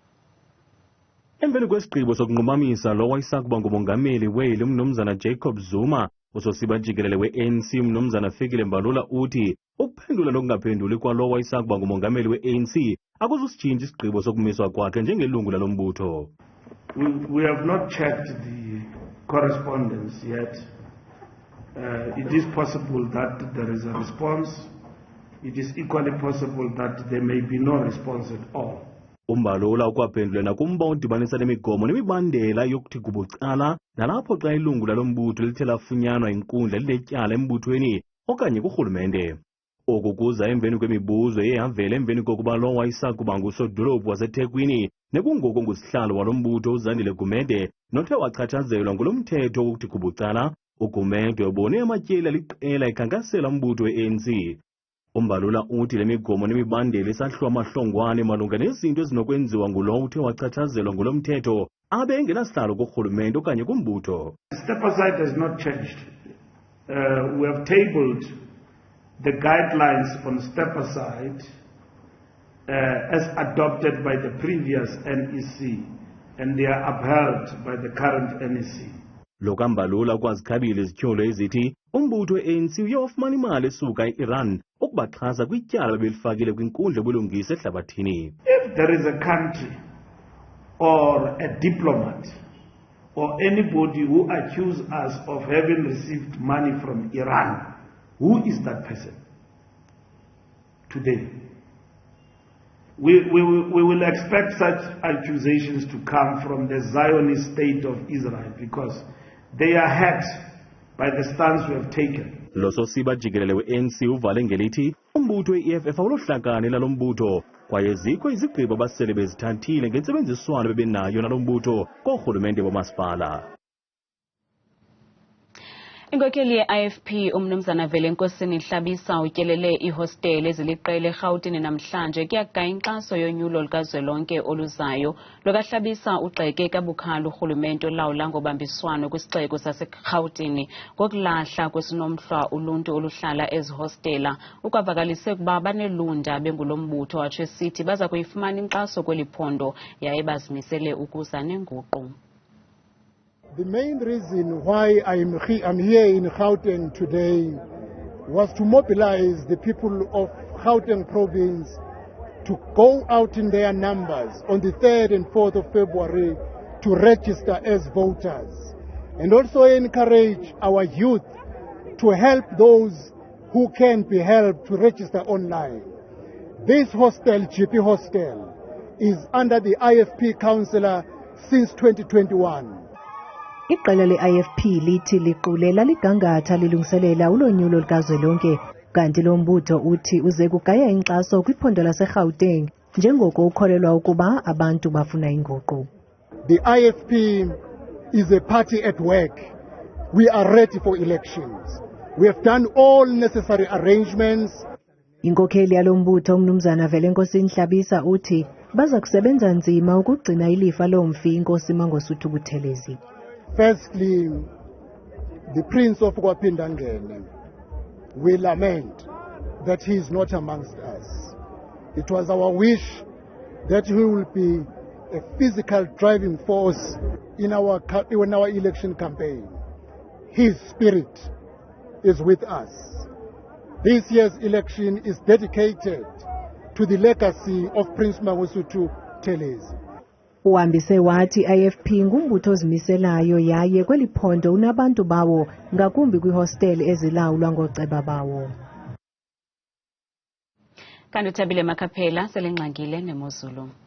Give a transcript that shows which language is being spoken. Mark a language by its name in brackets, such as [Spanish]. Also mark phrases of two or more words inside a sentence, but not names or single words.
[Xhosa] Emveni kwesigqibo sokunqumamisa lo wayesakuba ngumongameli weli umnumzana Jacob Zuma, usosiba jikelele we-ANC umnumzana Fikile Mbalula uthi ukuphendula nokungaphenduli kwalo wayesakuba ngumongameli we-ANC akuzusitshintsha isigqibo sokumiswa kwakhe njengelungu lalo mbutho. [English] We have not checked the correspondence yet. It is possible that there is a response. It is equally possible that there may be no response at all. [Xhosa] Umbalula ukwaphendula nakumba udibanisa nemigomo nemibandela yokuthi kubucala nalapho xa ilungu lalo mbutho lithe lafunyanwa inkundla liletyala embuthweni okanye kurhulumente. Oku kuza emveni kwemibuzo eyavela emveni kokuba lo wayesakuba ngusodolophu waseThekwini nekungoku ngusihlalo walo mbutho uZandile Gumede nothe wachatshazelwa ngulo mthetho wokuthi kubucala. uGumede ubone amatyeli aliqela ekhankasela umbutho we-ANC. Umbalula uthi le migomo nemibandela isahlwa amahlongwane malunga nezinto ezinokwenziwa ngulo uthe wachatshazelwa ngulo mthetho abe engenasihlalo kurhulumente okanye kumbutho. [English] Step aside has not changed. We have tabled the guidelines on step aside as adopted by the previous NEC, and they are upheld by the current NEC. [Xhosa] Lokambalula kwazikhabile izityholo ezithi umbutho we-ANC uye wafumana imali esuka e-Iran ukubaxhasa kwityala belifakile kwinkundla ebulungisa ehlabathini. [English] If there is a country or a diplomat or anybody who accuses us of having received money from Iran, who is that person today? We will expect such accusations to come from the Zionist state of Israel because they are hurt by the stance we have taken. [Xhosa] Lososiba jikelele we-ANC uvale ngelithi umbutho we-EFF awulohlakane lalo mbutho kwaye zikho izigqibo abasele bezithathile ngentsebenziswano bebenayo nalo mbutho koorhulumente bomasipala. Inkokheli ye-IFP umnumzana Velenkosini Hlabisa utyelele ihostele eziliqela eGauteng namhlanje kuyagaya inkxaso yolonyulo lukazwelonke oluzayo. Lokahlabisa ugxeke kabukhali urhulumente olawula ngobambiswano kwisixeko saseGauteng ngokulahla kwesinomhlwa uluntu oluhlala ezihostela. Ukwavakalise ukuba banelunda bengulo mbutho watsho esithi baza kuyifumana inkxaso kweli phondo yaye bazimisele ukuza nenguqu. [English] The main reason why I'm here in Gauteng today was to mobilize the people of Gauteng province to go out in their numbers on the 3rd and 4th of February to register as voters. and also encourage our youth to help those who can be helped to register online. This hostel, GP Hostel, is under the IFP councillor since 2021. [Xhosa] Iqela le-IFP lithi liqulela ligangatha lilungiselela ulonyulo lukazwelonke kanti lo mbutho uthi uze kugaya inkxaso kwiphondo laseGauteng njengoko ukholelwa ukuba abantu bafuna inguqu. [English] The IFP is a party at work. We are ready for elections. We have done all necessary arrangements. [Xhosa] Inkokheli yalo mbutho umnumzana Velenkosi Nhlabisa uthi baza kusebenza nzima ukugcina ilifa lomfi inkosi Mangosuthu Buthelezi. [English] Firstly, the Prince of Kwapindangene, we lament that he is not amongst us. It was our wish that he will be a physical driving force in our election campaign. His spirit is with us. This year's election is dedicated to the legacy of Prince Mangosuthu Buthelezi. [Xhosa] Uhambise wathi IFP ngumbutho ozimiselayo yaye kweli phondo unabantu bawo ngakumbi kwihostel ezilawulwa ngooceba bawo. Kanti uThabile Makhaphela selengxangile neMozulu.